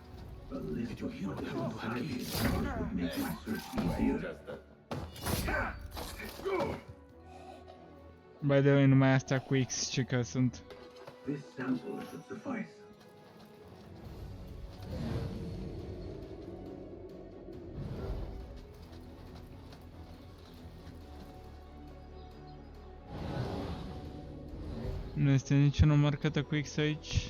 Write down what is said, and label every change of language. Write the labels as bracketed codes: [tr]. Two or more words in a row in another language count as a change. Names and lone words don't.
[en] Did you hear what happened to Hakim? Would make my search easier. By the way, [ro] numai astea cu X ce că sunt. [en] This sample should suffice. [ro] Nu este niciuna marcată cu X aici.